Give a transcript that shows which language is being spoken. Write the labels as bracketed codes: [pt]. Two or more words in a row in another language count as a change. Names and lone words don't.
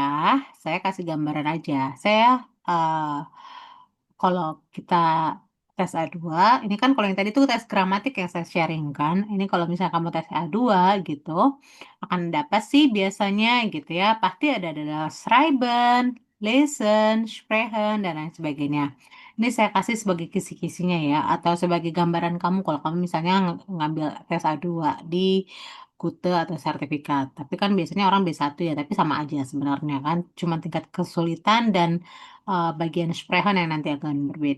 [id] Saya kasih gambaran aja. Saya eh, kalau kita tes A2, ini kan kalau yang tadi tuh tes gramatik yang saya sharing kan. Ini kalau misalnya kamu tes A2 gitu, akan dapat sih biasanya gitu ya. [de] Pasti ada schreiben, lesen, sprechen, [id] dan lain sebagainya. Ini saya kasih sebagai kisi-kisinya ya, atau sebagai gambaran kamu kalau kamu misalnya ngambil tes A2 di kute atau sertifikat. Tapi kan biasanya orang B1 ya, tapi sama aja sebenarnya kan. Cuma tingkat kesulitan dan bagian sprechen yang nanti akan berbeda.